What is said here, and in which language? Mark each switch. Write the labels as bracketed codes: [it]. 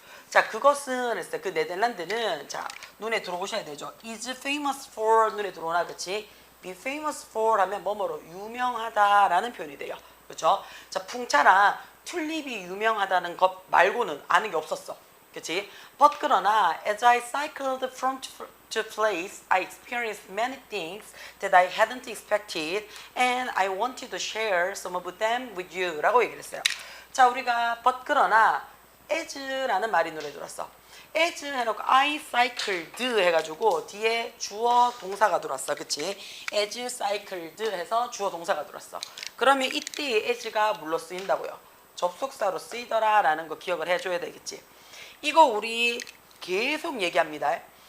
[ko] 자, 그것은 했어요. 그 네덜란드는 자 눈에 들어오셔야 되죠. [en] is famous for [ko] 눈에 들어오나 그치? [en] be famous for [ko] 하면 뭐뭐로 유명하다라는 표현이 돼요. 그렇죠? 자, 풍차랑 튤립이 유명하다는 것 말고는 아는 게 없었어. 그치? [en] But 그러나 as I cycled from to place, I experienced many things that I hadn't expected and I wanted to share some of them with you [ko] 라고 얘기를 했어요. 자, 우리가 but 그러나 as라는 말이 눈에 들었어. as 해놓고 [en] I cycled [ko] 해가지고 뒤에 주어 동사가 들어왔어. 그치? [en] as cycled [ko] 해서 주어 동사가 들어왔어. 그러면 이때 as가 물로 쓰인다고요. 접속사로 쓰이더라 라는 거 기억을 해줘야 되겠지. 이거 우리 계속 얘기합니다.